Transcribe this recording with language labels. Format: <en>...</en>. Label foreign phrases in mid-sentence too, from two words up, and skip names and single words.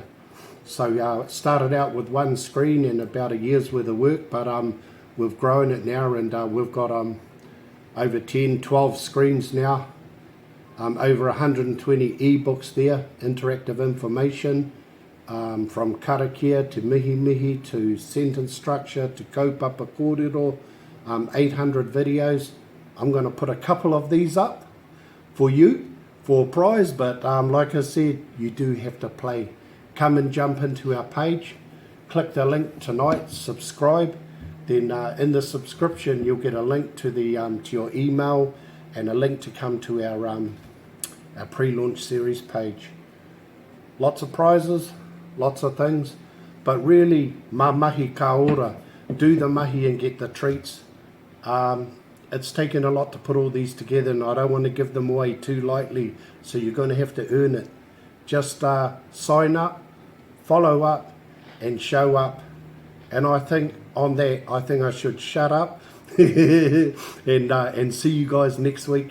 <en>So it started out with 1 screen and about a year's worth of work, but we've grown it now, and we've got over 12 screens now, over 120 ebooks there, interactive information, from karakia to mihi to sentence structure to</en> <mi>kaupapa kōrero,</mi> <en>800 videos. I'm going to put a couple of these up for you for a prize, but like I said, you do have to play. Come and jump into our page, click the link tonight, subscribe. Then in the subscription, you'll get a link to the to your email and a link to come to our our pre-launch series page. Lots of prizes, lots of things, but really,</en> <mi>mā mahi ka ora,</mi> <en>do the mahi and get the treats. It's taken a lot to put all these together, and I don't want to give them away too lightly, so you're going to have to earn it. Just sign up, follow up, and show up. And I think on that, I should shut up and see you guys next week.</en>